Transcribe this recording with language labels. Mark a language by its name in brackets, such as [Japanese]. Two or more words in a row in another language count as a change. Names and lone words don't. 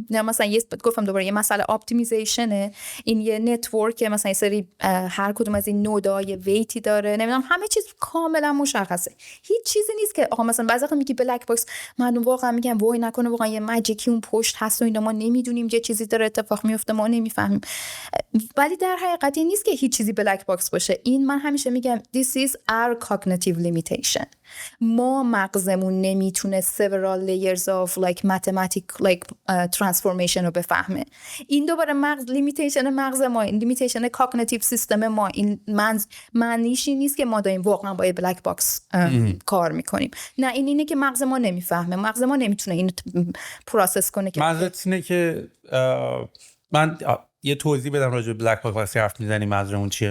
[Persian] نه مثلا گفتم دوباره یه مسئله اپتیمیزیشنه، این یه نتورک مثلا یه سری هر کدوم از این نودای ویتی داره، نمیدونم همه چیز کاملا مشخصه. هیچ چیزی نیست که آقا مثلا بعضی وقتا میگی [English] black box, [Persian] مردم واقعا میگن وای نکنه واقعا یه ماجیکی اون پشت هست و اینا ما نمیدونیم چه چیزی داره اتفاق میفته، ما نمیفهمیم. ولی در حقیقت این نیست که هیچ چیزی [English] black box [Persian] باشه. این من همیشه میگم [English] this is our cognitive limitation. [Persian] ما مغزمون نمیتونه [English] several layers of like mathematical like transformation [Persian] رو بفهمه. این دوباره لیمیتیشن مغز ما، این [English] limitation cognitive [Persian] سیستم ما، این معنیش نیست که ما داریم واقعا با یه [English] black box [Persian] کار میکنیم. نه این اینه که مغز ما نمیفهمه، مغز ما نمیتونه اینو پروسس کنه. که منظورت اینه که من یه توضیح بدم راجع به [English] black box [Persian] حرف میزنیم منظورمون چیه.